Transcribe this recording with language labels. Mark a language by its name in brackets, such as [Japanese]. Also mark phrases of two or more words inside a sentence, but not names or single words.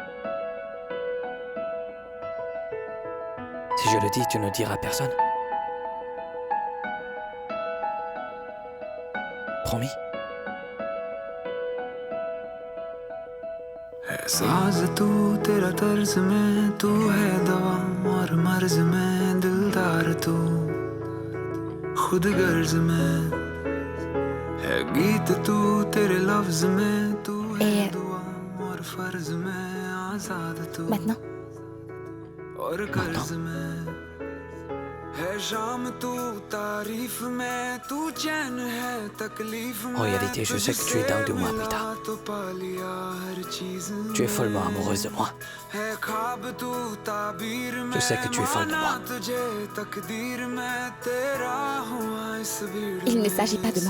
[French] Si je le dis, tu ne diras à personne? promis? [Hindi] साज तू तेरा तर्ज में तू है दवा और मर्ज में दिलदार तू खुद गर्ज में है गीत तू तेरे लफ्ज में तू है दुआ और फर्ज में आजाद तू और कर्ज में है शाम तू तारीफ में तू चैन है तकलीफ में [French] En réalité, je sais que tu es dingue de moi, Amrita. Tu es follement amoureuse de moi. Je sais que tu es folle de moi. Il ne s'agit pas de moi.